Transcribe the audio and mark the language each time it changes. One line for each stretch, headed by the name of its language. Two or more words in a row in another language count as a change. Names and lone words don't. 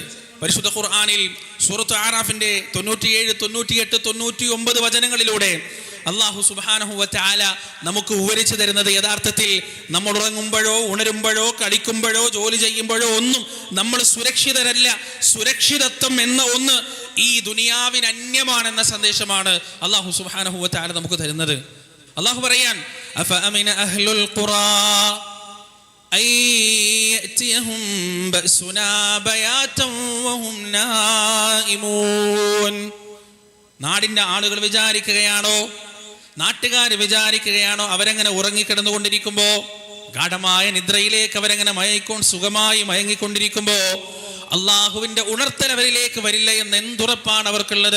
Malayalam: പരിശുദ്ധ ഖുർആനിൽ സൂറത്ത് ആറാഫിന്റെ 97, 98, 99 വചനങ്ങളിലൂടെ അല്ലാഹു
Arabic: سبحانه وتعالى
Malayalam: നമുക്ക് വിവരിച്ചു തരുന്നത് യഥാർത്ഥത്തിൽ നമ്മൾ ഉറങ്ങുമ്പോഴോ ഉണരുമ്പോഴോ കളിക്കുമ്പോഴോ ജോലി ചെയ്യുമ്പോഴോ ഒന്നും നമ്മൾ സുരക്ഷിതരല്ല. സുരക്ഷിതത്വം എന്ന ഒന്ന് ഈ ദുനിയാവിന് അന്യമാണെന്ന സന്ദേശമാണ് അല്ലാഹു
Arabic: سبحانه وتعالى
Malayalam: നമുക്ക് തരുന്നത്. അല്ലാഹു പറയാൻ,
Arabic: أفأمن أهل القرى, أن يأتيهم بأسنا بياتا وهم نائمون.
Malayalam: നാടിൻ്റെ ആളുകൾ വിചാരിക്കുകയാണോ, നാട്ടുകാർ വിചാരിക്കുകയാണോ അവരങ്ങനെ ഉറങ്ങിക്കിടന്നുകൊണ്ടിരിക്കുമ്പോൾ, ഗാഢമായ നിദ്രയിലേക്ക് അവരങ്ങനെ സുഖമായി മയങ്ങിക്കൊണ്ടിരിക്കുമ്പോൾ അള്ളാഹുവിന്റെ ഉണർത്തൽ അവരിലേക്ക് വരില്ല എന്ന് എന്തുറപ്പാണ് അവർക്കുള്ളത്?